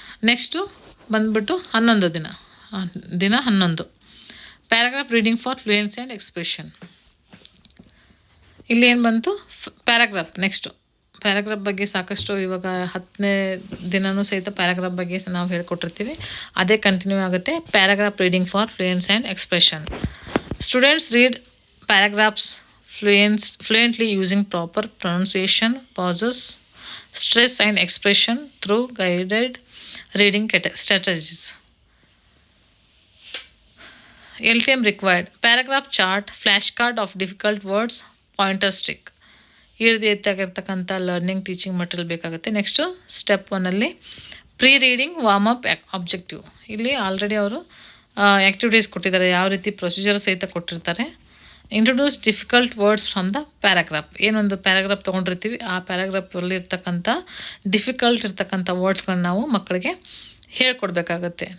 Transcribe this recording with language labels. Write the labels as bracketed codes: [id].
[en] next [kn] ಬಂದುಬಿಟ್ಟು 11 ದಿನ [en] 11 paragraph reading for fluency and expression. [kn] ಇಲ್ಲಿ ಏನು ಬಂತು, ಪ್ಯಾರಾಗ್ರಾಫ್. ನೆಕ್ಸ್ಟು ಪ್ಯಾರಾಗ್ರಾಫ್ ಬಗ್ಗೆ ಸಾಕಷ್ಟು ಇವಾಗ 10ನೇ ದಿನವೂ ಸಹಿತ ಪ್ಯಾರಾಗ್ರಾಫ್ ಬಗ್ಗೆ ನಾವು ಹೇಳ್ಕೊಟ್ಟಿರ್ತೀವಿ, ಅದೇ ಕಂಟಿನ್ಯೂ ಆಗುತ್ತೆ. [en] Paragraph reading for fluency and expression. Students read paragraphs fluently using proper pronunciation, pauses, stress and expression through guided reading strategies. LTM required. Paragraph chart, flashcard of difficult words, pointer stick. [kn] ಈ ರೀತಿಯಾಗಿರ್ತಕ್ಕಂಥ learning teaching material ಬೇಕಾಗುತ್ತೆ. Next step 1ಅಲ್ಲಿ pre reading warm up objective. ಇಲ್ಲಿ already ಅವರು activities ಕೊಟ್ಟಿದ್ದಾರೆ, ಯಾವ ರೀತಿ procedure ಸಹಿತ ಕೊಟ್ಟಿರ್ತಾರೆ. [en] Introduce difficult words from the paragraph. [kn] ಏನೊಂದು ಪ್ಯಾರಾಗ್ರಾಫ್ ತೊಗೊಂಡಿರ್ತೀವಿ ಆ ಪ್ಯಾರಾಗ್ರಾಫಲ್ಲಿ ಇರ್ತಕ್ಕಂಥ ಡಿಫಿಕಲ್ಟ್ ಇರ್ತಕ್ಕಂಥ ವರ್ಡ್ಸ್ಗಳನ್ನ ನಾವು ಮಕ್ಕಳಿಗೆ ಹೇಳ್ಕೊಡ್ಬೇಕಾಗತ್ತೆ.